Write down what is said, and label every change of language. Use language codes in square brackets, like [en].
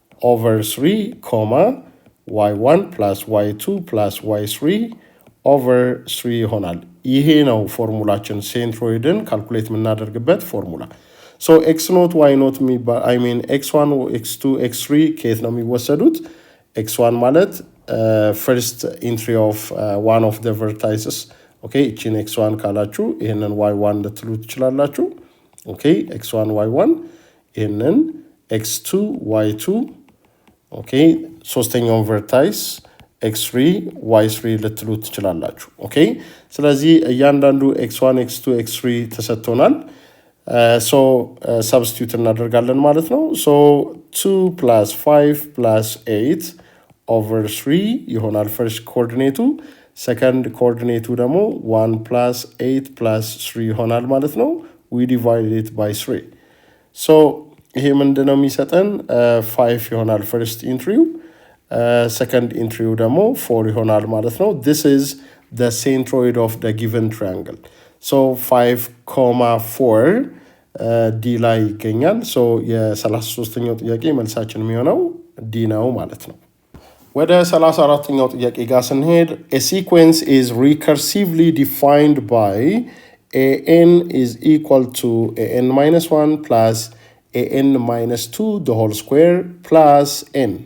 [am] over 3 comma y1 plus y2 plus y3 over 3 ይሆናል። ይሄ ነው ፎርሙላችን ሴንትሮይድን ካልኩሌት የምናደርግበት ፎርሙላ። ሶ x ኖት y ኖት x1 x2 x3 ከየት ነው የሚወሰዱት? [en] x1 ማለት first entry of one of the vertices. [am] ኦኬ እቺን x1 ካላችሁ ይሄንን y1 ልትሉ ትችላላችሁ። ኦኬ x1 y1 ይሄንን x2 y2 ኦኬ ሶስተኛውን ቨርታይስ x3 y3 ልትሉ ትችላላችሁ። ኦኬ ስለዚህ እያንዳንዱ x1 x2 x3 ተሰጥቶናል። ሶ ሰብስቲዩት እናደርጋለን ማለት ነው። ሶ 2 plus 5 plus 8 over 3 ይሆናል ፈርስት ኮኦርዲኔቱ። ሰከንድ ኮኦርዲኔቱ ደግሞ 1 plus 8 plus 3 ይሆናል ማለት ነው። we divide it by 3. so ይሄ ምንድነው የሚሰጠን 5 ይሆናል ፈርስት ኢንትሪው። ሰከንድ ኢንትሪው ደግሞ 4 ይሆናል ማለት ነው። this is the centroid of the given triangle. so 5,4 ዲ ላይ ይገኛል። ሶ የ33ኛው ጥያቄ መልሳችን የሚሆነው ዲ ነው ማለት ነው። ወደ 34ኛው ጥያቄ ጋር ስንሄድ a sequence is recursively defined by an is equal to an minus 1 plus an minus 2 the whole square plus n.